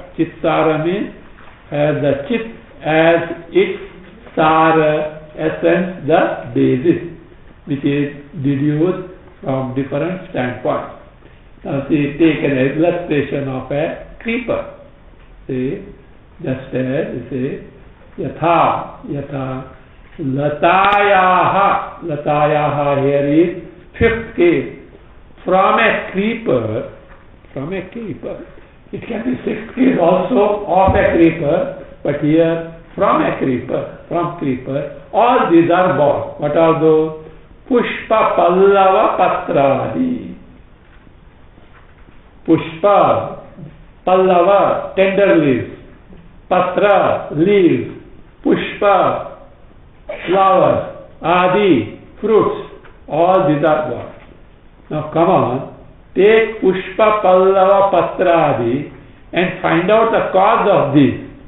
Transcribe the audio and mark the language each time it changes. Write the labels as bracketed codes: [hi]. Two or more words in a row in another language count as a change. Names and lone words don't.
[en] Chitsara means has the Chit as its Sara, essence, the basis, which is deduced from different standpoints. Now see, take an illustration of a creeper. See, just as you say, [sa] yatha, latayaha [en] here is fifth case. From a creeper, it can be sixth case also of a creeper, but here from creeper, all these are born. What are those? [sa] Pushpa pallava patradi. Pushpa, pallava, [en] tender leaves. Patra, leaves. Pushpa, flowers. Adi, fruits. All these are born. Now come on, take [sa] Pushpa pallava patradi [en] and find out the cause of these.